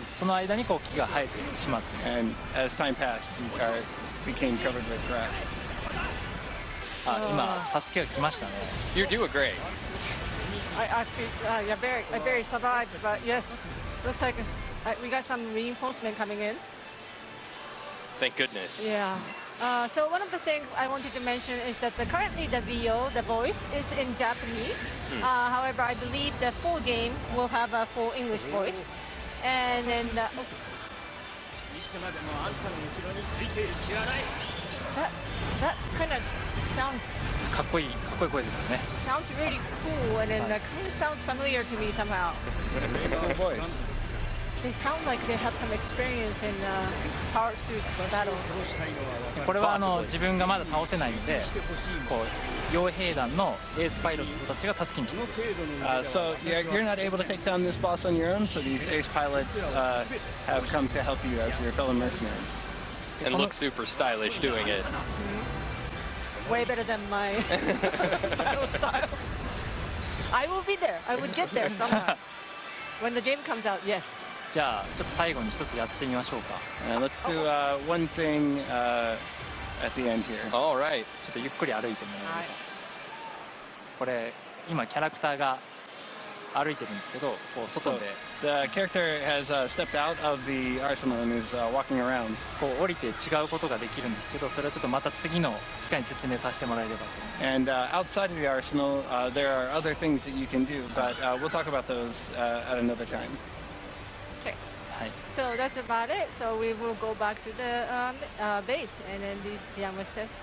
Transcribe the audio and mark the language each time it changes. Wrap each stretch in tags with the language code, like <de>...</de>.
<ja>その間にこう木が生えてしまっています。</ja> <en>and as time passed, he became covered with grass.</en> <ja>今助けが来ましたね。</ja> <en>You're doing great. I actually, I barely survived, but yes, looks like we got some reinforcement coming in. Thank goodness. Yeah. So one of the things I wanted to mention is that currently the VO, the voice, is in Japanese. However, I believe the full game will have a full English voice. And then that kind of sounds</en> <ja>かっこいい声ですよね。</ja> <en>sounds really cool, and then kind of sounds familiar to me somehow. It's a cool voice. They sound like they have some experience in power suits battles.</en> <ja>これは自分がまだ倒せないので、こう傭兵団のエースパイロットたちが助けに来てくれる。</ja> <en>So you're not able to take down this boss on your own. So these ace pilots have come to help you as your fellow mercenaries. And look super stylish doing it. Way better than my battle style. I will be there. I would get there somehow. When the game comes out, yes.</en> <ja>じゃあちょっと最後に一つやってみましょうか。</ja> <en>Let's do one thing at the end here. All right.</en> <ja>ちょっとゆっくり歩いてもらえるこれ今キャラクターが歩いてるんですけど、こう外</ja> <en>So</en> <ja>で</ja> <en>the character has stepped out of the arsenal and is walking around.</en> <ja>こう降りて違うことができるんですけど、それをちょっとまた次の機会に説明させてもらえればと思います。</ja> <en>And outside of the arsenal, there are other things that you can do, but we'll talk about those at another time. Okay.</en> <ja>はい。</ja> <en>So that's about it. So we will go back to the base and then the Yama's test.</en>